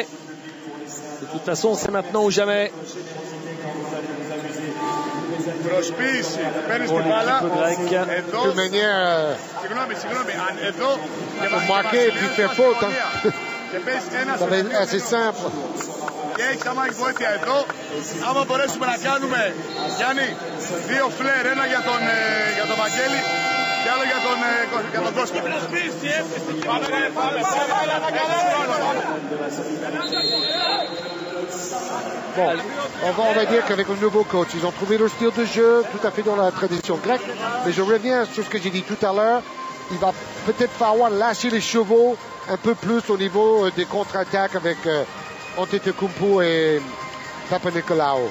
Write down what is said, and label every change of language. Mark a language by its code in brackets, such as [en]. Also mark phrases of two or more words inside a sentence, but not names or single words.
[fr] De toute façon, c'est maintenant ou jamais. Pour l'équipe grecque. De toute manière, faut marquer et puis faire faute. Hein. Ça va être assez simple. [el] Και έχεις άμα έχει βοήθεια εδώ, άμα μπορέσουμε να κάνουμε, Γιάννη, 2 φλερ, ένα για τον Βαγγέλη και άλλο για τον Κώστα. [fr] Bon, on va dire qu'avec le nouveau coach, ils ont trouvé leur style de jeu tout à fait dans la tradition grecque. Mais je reviens sur ce que j'ai dit tout à l'heure. Il va peut-être falloir lâcher les chevaux un peu plus au niveau des contre-attaques avec Antetokounmpo et Papanikolaou.